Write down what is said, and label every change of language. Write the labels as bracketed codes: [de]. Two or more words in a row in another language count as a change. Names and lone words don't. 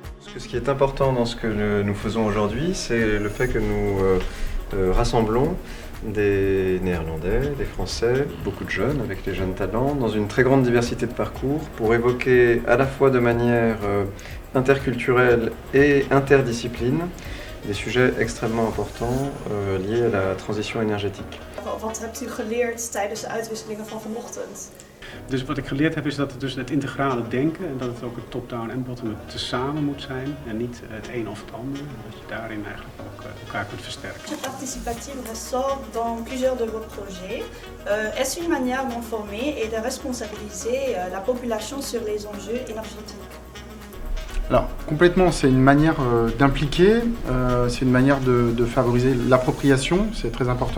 [fr] Ce qui est important dans ce que nous faisons aujourd'hui, c'est le fait que nous rassemblons des Néerlandais, des Français, beaucoup de jeunes avec les jeunes talents, dans une très grande diversité de parcours pour évoquer à la fois de manière interculturelle et interdiscipline des sujets extrêmement importants liés à la transition énergétique. [nl] Wat hebt u geleerd tijdens de uitwisselingen van vanochtend? Dus wat ik geleerd heb is dat het dus het integrale denken en dat het ook het top-down en bottom-up tezamen moet zijn en niet het een of het ander. Dat je daarin eigenlijk ook elkaar kunt versterken. [fr] Le participatif ressort dans plusieurs de vos projets. Est-ce une manière d'informer et de responsabiliser la population sur les enjeux énergétiques? Alors complètement, c'est une manière d'impliquer, c'est une manière de favoriser l'appropriation, c'est très important.